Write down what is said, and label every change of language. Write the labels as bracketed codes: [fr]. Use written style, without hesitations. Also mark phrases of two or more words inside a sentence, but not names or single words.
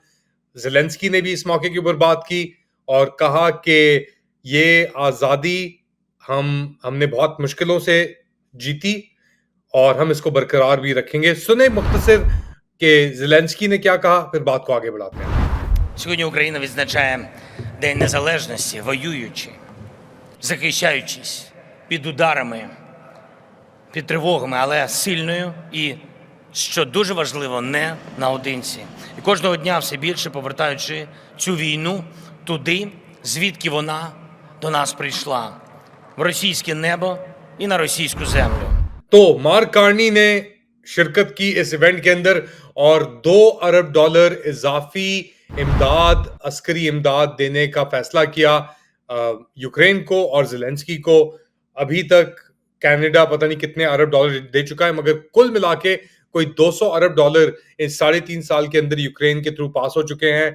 [hi] ज़ेलेंस्की ने भी इस मौके के ऊपर बात की और कहा कि ये आज़ादी हमने बहुत मुश्किलों से जीती और हम इसको बरकरार भी रखेंगे। सुने मुख्तसर कि ज़ेलेंस्की ने क्या कहा, फिर बात को आगे बढ़ाते हैं। [uk] Сьогодні Україна відзначає День Незалежності, воюючи, захищаючись під ударами, під тривогами, але сильною і, що дуже важливо, не наодинці. І кожного дня все більше повертаючи цю війну туди, звідки вона до нас прийшла, в російське небо і на російську землю. [hi] तो मार्क कार्नी ने शिरकत की इस इवेंट के अंदर और $2 अरब इजाफी इमदाद, अस्करी इमदाद देने का फैसला किया यूक्रेन को और ज़ेलेंस्की को। अभी तक कनाडा पता नहीं कितने अरब डॉलर दे चुका है, मगर कुल मिला के कोई $200 अरब इस 3.5 साल के अंदर यूक्रेन के थ्रू पास हो चुके हैं।